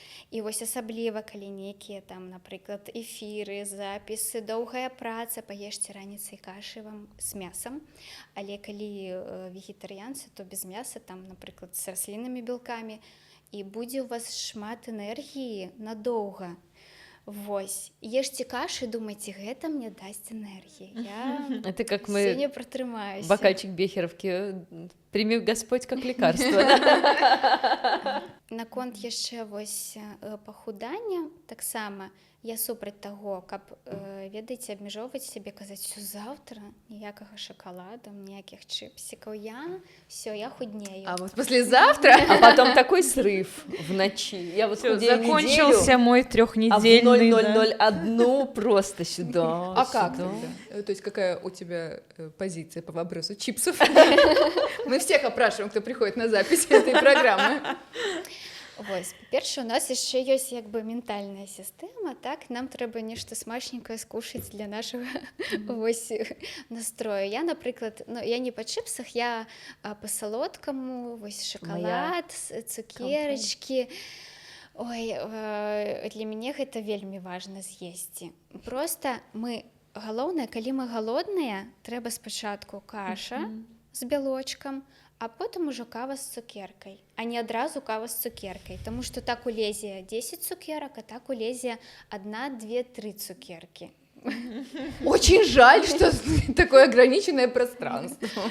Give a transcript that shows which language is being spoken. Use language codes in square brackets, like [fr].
[be] І вось асабліва, калі нейкія там, напрыклад, эфіры, запісы, доўгая праца, паешце раніцай кашы вам з мясам. Але калі вегетарыянцы, то без мяса, там, напрыклад, з расліннымі белкамі, і будзе у вас шмат энергіі надоўга. Вось. Ешце кашы, думайце, гэта мне дасць энергіі. Я сёння пратрымаюся. [ru] Бокальчик бехеровки. Прими Господь как лекарство. [be] Наконт яшчэ вось пахудання таксама я супраць таго, каб, ведаеце, абмяжоўваць сябе, казаць, усё заўтра, ніякага шакалада, ніякіх чипсикаў, я худнею. [ru] А вот послезавтра? А потом такой срыв в ночи. Я вот худею неделю. Закончился мой 3-недельный. А в 00:01 просто сюда. А как тогда? То есть какая у тебя позиция по выбросу чипсов? Мы всех опрашиваем, кто приходит на запись этой программы. [be] Вось, па-першае, у нас яшчэ ёсць ментальная сістэма, так, нам трэба нешта смачненькае скушаць для нашага вось настрою. Я, напрыклад, я не па чыпсах, я па салодкаму, вось шакалад, цукерачкі. Ой, для мяне гэта вельмі важна з'есці. Проста галоўнае, калі мы галодныя, трэба спачатку каша з бялочкам, а потым ужо кава з цукеркай, а не адразу кава з цукеркай, таму што так улезе 10 цукерак, а так улезе 1, 2, 3 цукеркі. [ru] Очень жаль, что такое ограниченное пространство.